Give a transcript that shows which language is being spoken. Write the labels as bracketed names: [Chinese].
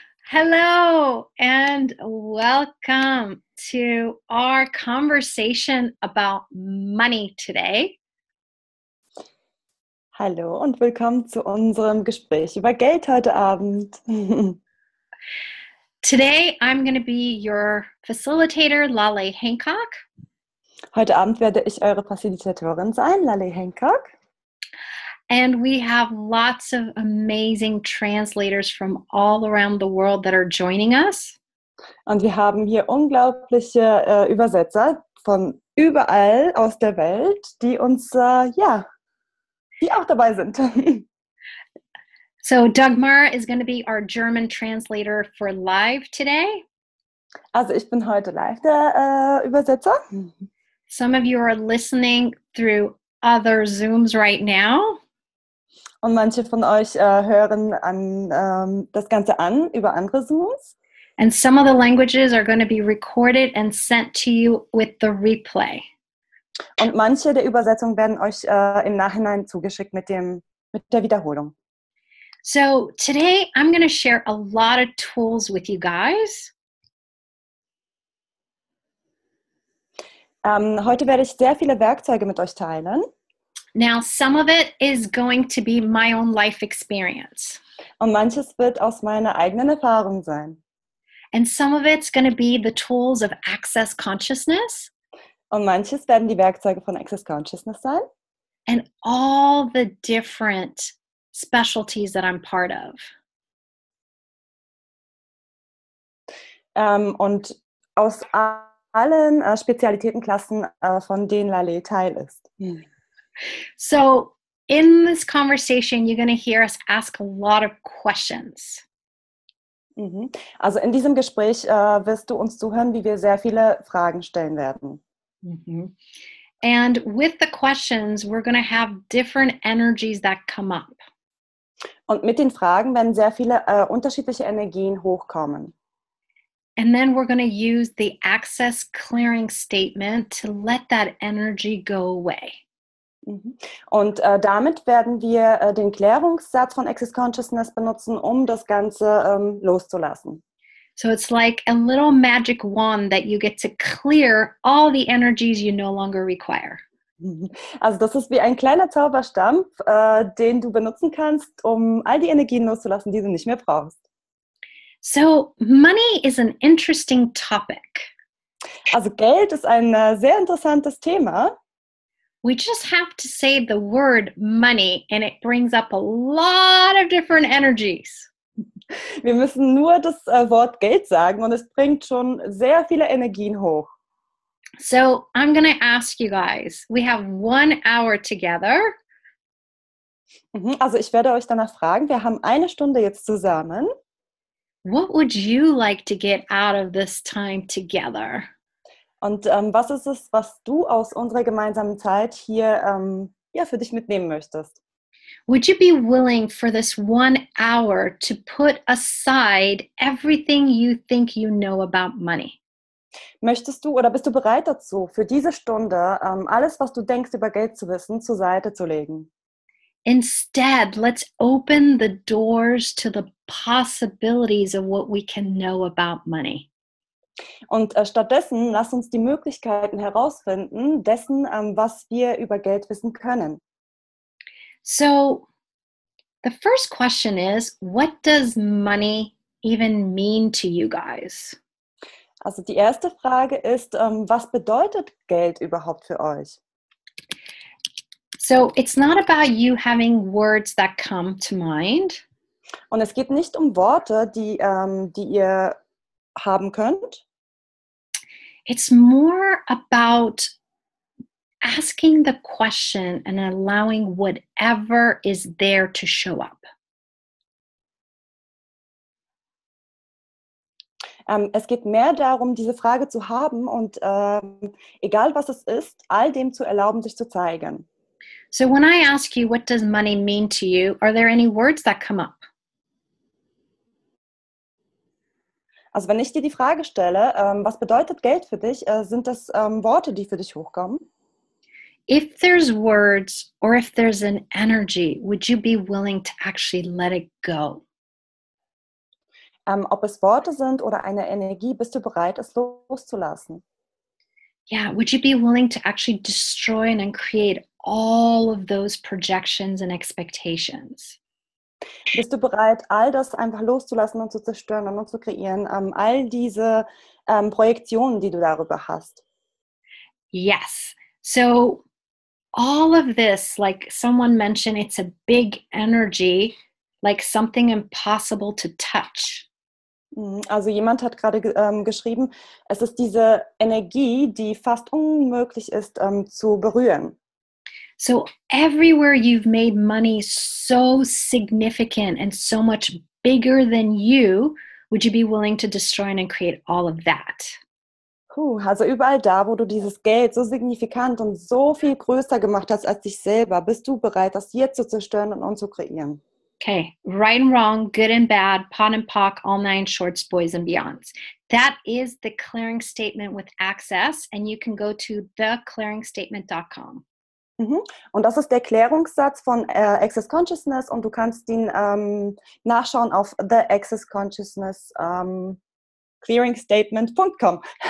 [English] Hello and welcome to our conversation about money today. [German] Hallo und willkommen zu unserem Gespräch über Geld heute Abend. [English] Today, I'm going to be your facilitator, Laleh Hancock. [German] Heute Abend werde ich eure Facilitatorin sein, Laleh Hancock. [English] And we have lots of amazing translators from all around the world that are joining us. [German] Und wir haben hier unglaubliche Übersetzer von überall aus der Welt, die uns, die auch dabei sind. [English] So Dagmar is going to be our German translator for live today. [German] Also ich bin heute live der Übersetzer. [English] Some of you are listening through other Zooms right now. [German] Und manche von euch hören das Ganze an über andere Zooms. [English] And some of the languages are going to be recorded and sent to you with the replay. [German] Und manche der Übersetzungen werden euch im Nachhinein zugeschickt mit der Wiederholung. [English] So today I'm going to share a lot of tools with you guys. [German] Heute werde ich sehr viele Werkzeuge mit euch teilen. [English] Now, some of it is going to be my own life experience. [German] Und manches wird aus meiner eigenen Erfahrung sein. [English] And some of it's going to be the tools of access consciousness. [German] Und manches werden die Werkzeuge von Access Consciousness sein. [English] And all the different specialties that I'm part of. [German] Und aus allen Spezialitätenklassen, von denen Laleh Teil ist. [English] So in this conversation, you're going to hear us ask a lot of questions. [German] Also in diesem Gespräch wirst du uns zuhören, wie wir sehr viele Fragen stellen werden. [English] And with the questions, we're going to have different energies that come up. [German] Und mit den Fragen werden sehr viele unterschiedliche Energien hochkommen. [English] And then we're going to use the access clearing statement to let that energy go away. [German] Und damit werden wir den Klärungssatz von Access Consciousness benutzen, um das Ganze loszulassen. [English] So it's like a little magic wand that you get to clear all the energies you no longer require. [German] Also das ist wie ein kleiner Zauberstab, den du benutzen kannst, um all die Energien loszulassen, die du nicht mehr brauchst. [English] So money is an interesting topic. [German] Also Geld ist ein sehr interessantes Thema. [English] We just have to say the word money and it brings up a lot of different energies. [German] Wir müssen nur das Wort Geld sagen und es bringt schon sehr viele Energien hoch. [English] So I'm going to ask you guys, we have 1 hour together. [German] Also ich werde euch danach fragen, wir haben 1 Stunde jetzt zusammen. [English] What would you like to get out of this time together? [German] Und was ist es, was du aus unserer gemeinsamen Zeit hier für dich mitnehmen möchtest? [English] Would you be willing for this 1 hour to put aside everything you think you know about money? [German] Möchtest du oder bist du bereit dazu, für diese Stunde alles, was du denkst über Geld zu wissen, zur Seite zu legen? [English] Instead, let's open the doors to the possibilities of what we can know about money. [German] Und stattdessen lass uns die Möglichkeiten herausfinden, dessen, was wir über Geld wissen können. [English] So, the first question is, what does money even mean to you guys? [German] Also die erste Frage ist, was bedeutet Geld überhaupt für euch? [English] So, it's not about you having words that come to mind. [German] Und es geht nicht um Worte, die ihr haben könnt. [English] It's more about asking the question and allowing whatever is there to show up. [German] Es geht mehr darum, diese Frage zu haben und egal was es ist, all dem zu erlauben, sich zu zeigen. [English] So when I ask you, what does money mean to you? Are there any words that come up? [German] Also wenn ich dir die Frage stelle, was bedeutet Geld für dich, sind das Worte, die für dich hochkommen? [English] If there's words or if there's an energy, would you be willing to actually let it go? [German] Ob es Worte sind oder eine Energie, bist du bereit, es loszulassen? [English] Yeah, would you be willing to actually destroy and create all of those projections and expectations? [German] Bist du bereit, all das einfach loszulassen und zu zerstören und zu kreieren? All diese Projektionen, die du darüber hast. [English] Yes. So all of this, like someone mentioned, it's a big energy, like something impossible to touch. [German] Also jemand hat gerade geschrieben, es ist diese Energie, die fast unmöglich ist zu berühren. [English] So everywhere you've made money so significant and so much bigger than you, would you be willing to destroy and create all of that? [German] Also überall da, wo du dieses Geld so signifikant und so viel größer gemacht hast als dich selber, bist du bereit, das jetzt zu zerstören und zu kreieren. [English] Okay, right and wrong, good and bad, pot and pock, all nine shorts, boys and beyonds. That is the clearing statement with access, and you can go to theclearingstatement.com. [German] Und das ist der Klärungssatz von Access Consciousness und du kannst ihn nachschauen auf The Access Consciousness clearingstatement.com.